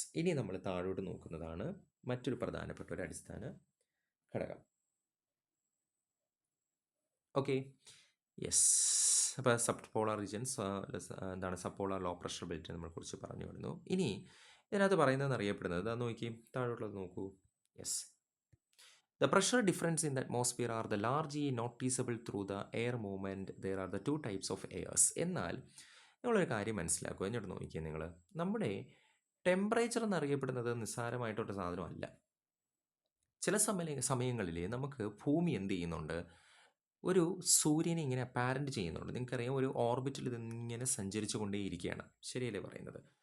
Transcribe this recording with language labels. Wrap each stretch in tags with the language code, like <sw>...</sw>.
<ml>ഇനി നമ്മൾ താഴോട്ട് നോക്കുന്നതാണ് മറ്റൊരു പ്രധാനപ്പെട്ട ഒരു അടിസ്ഥാന ഘടകം. Okay, yes. അപ്പോൾ സബ് പോളാർ റീജൻസ് എന്താണ്, sub polar low pressure belt നമ്മളെ കുറിച്ച് പറഞ്ഞു വരുന്നു. ഇനി ഇതിനകത്ത് പറയുന്നതെന്ന് അറിയപ്പെടുന്നത്, അത് നോക്കി താഴോട്ടുള്ളത് നോക്കൂ.</ml> <en>Yes. The pressure difference in the atmosphere are the largely noticeable through the air movement. There are the two types of airs.</en> <ml>എന്നാൽ നിങ്ങളൊരു കാര്യം മനസ്സിലാക്കുക, എന്നിട്ട് നോക്കിയാൽ നിങ്ങൾ, നമ്മുടെ ടെമ്പറേച്ചർ എന്നറിയപ്പെടുന്നത് നിസ്സാരമായിട്ടൊരു സാധനമല്ല. ചില സമയങ്ങളിൽ നമുക്ക് ഭൂമി എന്ത് ചെയ്യുന്നുണ്ട്, ഒരു സൂര്യനെ ഇങ്ങനെ അപ്പാരൻ്റ് ചെയ്യുന്നുണ്ട്. നിങ്ങൾക്കറിയാം, ഒരു ഓർബിറ്റിൽ ഇതിങ്ങനെ സഞ്ചരിച്ചു കൊണ്ടേയിരിക്കുകയാണ്. ശരിയല്ലേ പറയുന്നത്?</ml>